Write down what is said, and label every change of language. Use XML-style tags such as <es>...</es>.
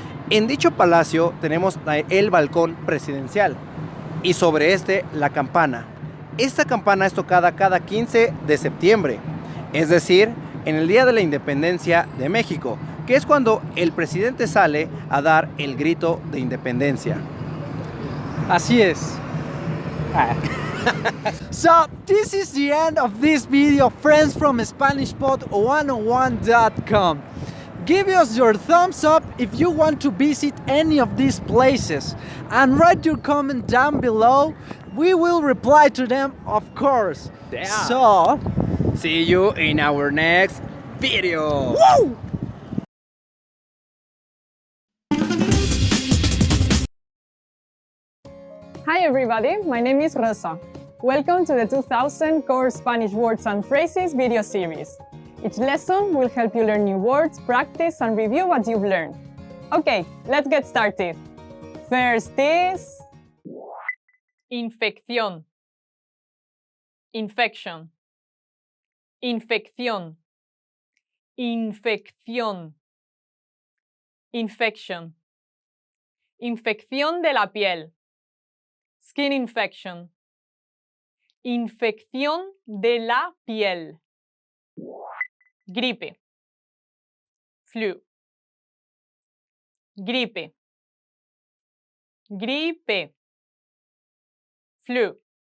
<es>En dicho palacio tenemos el balcón presidencial y sobre este la campana. Esta campana es tocada cada 15 de septiembre, es decir, en el Día de la Independencia de México, que es cuando el presidente sale a dar el grito de independencia. Así es.</es> <en>So, this is the end of this video, friends from SpanishPod101.com. Give us your thumbs up if you want to visit any of these places and write your comment down below. We will reply to them, of course. Yeah. So, see you in our next video. woo! Hi everybody, my name is Rosa. Welcome to the 2000 Core Spanish Words and Phrases video series. Each lesson will help you learn new words, practice, and review what you've learned. Okay, let's get started.</en> <es>First is infección, infection, infección, infección, infection, infección de la piel, skin infection, infección de la piel, gripe, flu, gripe, gripe, flu,</es>